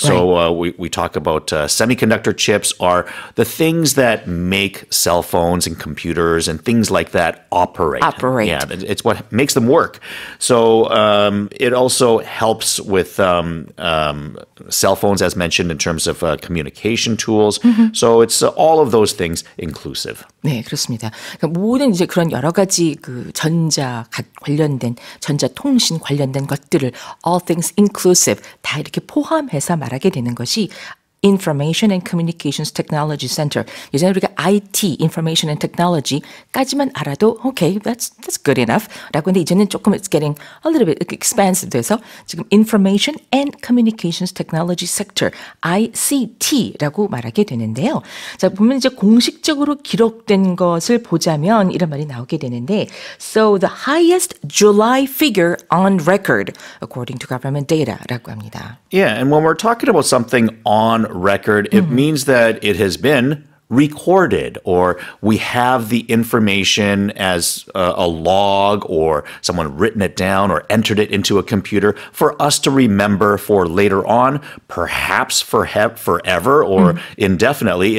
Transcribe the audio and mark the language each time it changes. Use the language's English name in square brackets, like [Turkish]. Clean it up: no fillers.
[English] So we talk about semiconductor chips are the things that make cell phones and computers and things like that operate. Yeah, it's what makes them work. So it also helps with cell phones, as mentioned, in terms of communication tools. So it's all of those things inclusive. [Korean] 네, 그렇습니다. 그러니까 모든 이제 그런 여러 가지 그 전자 관련된 전자통신 관련된 것들을 all things inclusive 다 이렇게 포함해서 말하게 되는 것이 Information and Communications Technology Center. 예전에 우리가 IT, Information and Technology까지만 알아도 okay, that's good enough. 라고 했는데 이제는 조금 it's getting a little bit expansive 돼서 지금 Information and Communications Technology Sector, ICT라고 말하게 되는데요. 자, 보면 이제 공식적으로 기록된 것을 보자면 이런 말이 나오게 되는데 So the highest July figure on record according to government data 라고 합니다. [English] Yeah, and when we're talking about something on record, it means that it has been recorded or we have the information as a log or someone written it down or entered it into a computer for us to remember for later on, perhaps forever or indefinitely.